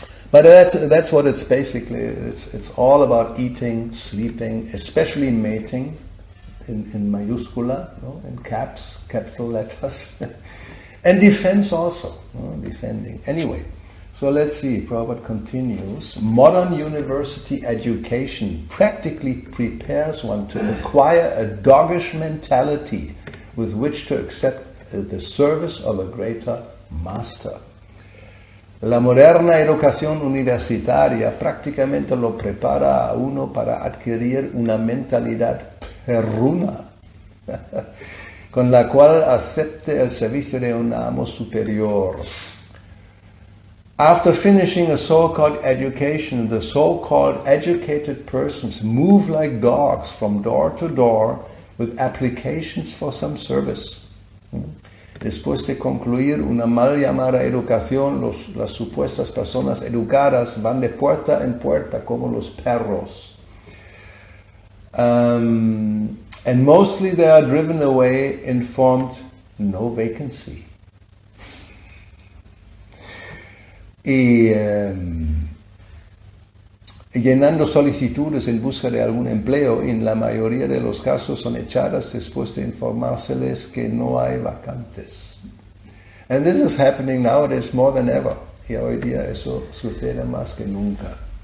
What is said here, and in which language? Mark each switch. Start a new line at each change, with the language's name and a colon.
English: But that's what it's basically. It's all about eating, sleeping, especially mating, in mayúscula, in caps, capital letters, and defense also, defending. Anyway, so let's see. Prabhupada continues. Modern university education practically prepares one to acquire a doggish mentality with which to accept the service of a greater master.
Spanish: La moderna educación universitaria prácticamente lo prepara a uno para adquirir una mentalidad perruna, con la cual acepte el servicio de un amo superior.
English: After finishing a so-called education, the so-called educated persons move like dogs from door to door with applications for some service.
Spanish: Después de concluir una mal llamada educación, las supuestas personas educadas van de puerta en puerta como los perros.
English: And mostly they are driven away informed, no vacancy.
Spanish: Y llenando solicitudes en busca de algún empleo, y en la mayoría de los casos son echadas después de informárseles que no hay vacantes.
English: And this is happening nowadays more than ever.
Spanish: Y hoy día eso sucede más que nunca.